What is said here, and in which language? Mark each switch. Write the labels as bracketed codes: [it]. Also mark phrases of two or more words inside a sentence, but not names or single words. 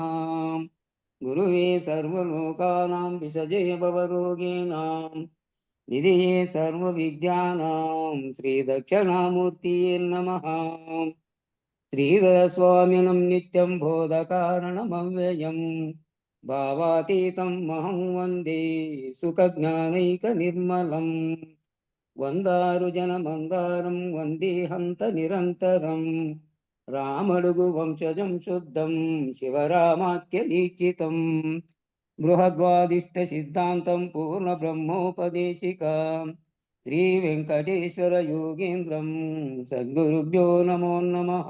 [sa] गुरुवे सर्वलोकानां विषजे भवरोगिणां निधये सर्वविद्यानां श्रीदक्षिणामूर्तये नमः। श्रीधरस्वामिनं नित्यं बोधकारणमव्ययम् भावातीतं महं वन्दे सुखज्ञानैकनिर्मलम्। వందారుజనమందారం వందేహంత నిరంతరం రామడుగు వంశజం శుద్ధం శివరామాఖ్య దీక్షితం బృహద్వాదిష్ట సిద్ధాంతం పూర్ణ బ్రహ్మోపదేశిక శ్రీ వెంకటేశ్వర యోగేంద్రం సద్గురుభ్యో నమో నమః.